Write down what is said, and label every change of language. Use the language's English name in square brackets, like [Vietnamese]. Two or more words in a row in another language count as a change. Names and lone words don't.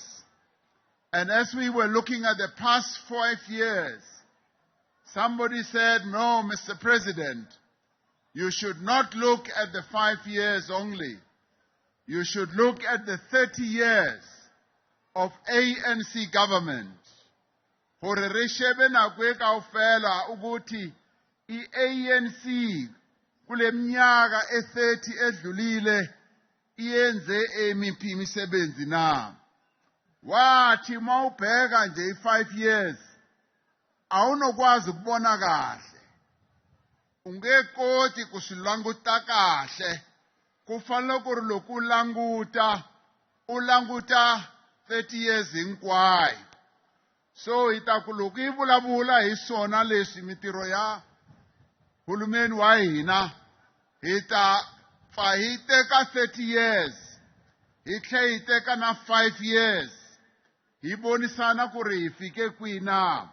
[English] And as we were looking at the past 5 years, somebody said, no, Mr. President, you should not look at the 5 years only. You should look at the 30 years of ANC government. [Southern Sotho] Hore re shebe nako e kaofela [Zulu] ukuthi i-ANC kule minyaka e-30 edlulile iyenze emiphi imisebenzi na. Wathi mawubheka nje i-5 years awunokwazi ukubona kahle. [Tsonga] Ungekoti kusilanguta kahle. Kufanele ku ri loko ulanguta 30 years hinkwayo. So ita ku loko yi vulavula hi swona leswi mitiro ya hulumeni wa hina hi ta pfa hi teka 30 years hi tlhe hi teka na 5 years hi vonisana ku ri hi fike kwihi na.